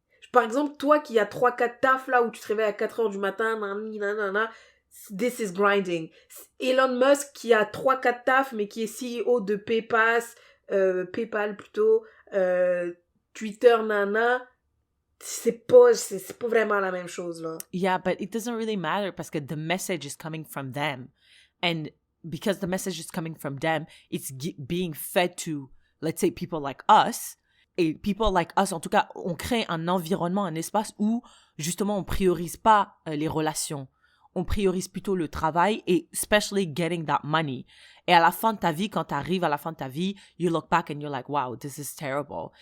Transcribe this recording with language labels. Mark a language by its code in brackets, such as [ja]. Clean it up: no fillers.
[fr] Par exemple, toi qui as 3-4 tafs là, où tu te réveilles à 4h du matin, nanana, [en] this is grinding. [fr] Elon Musk qui a 3-4 tafs, mais qui est CEO de PayPal plutôt, Twitter, nana, c'est pas vraiment la même chose, là. [en] Yeah, but it doesn't really matter [fr] parce que [en] the message is coming from them. And because the message is coming from them, it's being fed to, let's say, people like us. [fr] Et [en] people like us, [fr] en tout cas, on crée un environnement, un espace où, justement, on priorise pas les relations. On priorise plutôt le travail et [en] especially getting that money. [fr] Et à la fin de ta vie, quand tu arrives à la fin de ta vie, [en] you look back and you're like, wow, this is terrible.